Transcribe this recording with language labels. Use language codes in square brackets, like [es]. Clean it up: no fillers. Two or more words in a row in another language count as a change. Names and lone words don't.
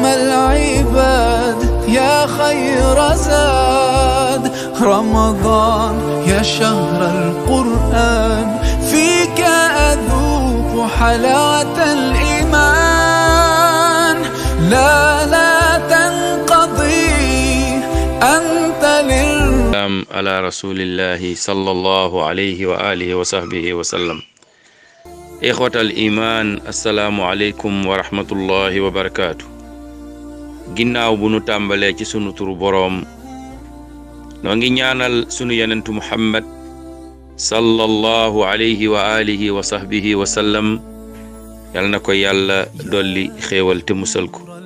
[ar] العباد يا خير زاد رمضان يا شهر القرآن فيك أذوق حلاوة الإيمان لا تنقضي أنت على رسول الله صلى الله عليه وآله وصحبه وسلم. إخوة الإيمان السلام عليكم ورحمة الله وبركاته. [wo] ginnaaw bu nu tàmbalee ci sunu turu boroom noo ngi ñaanal sunu yenentu Muhammad [ar] صلى الله عليه وآله وصحبه وسلم [wo] yal na ko yàlla dolli xéewal te musal ko.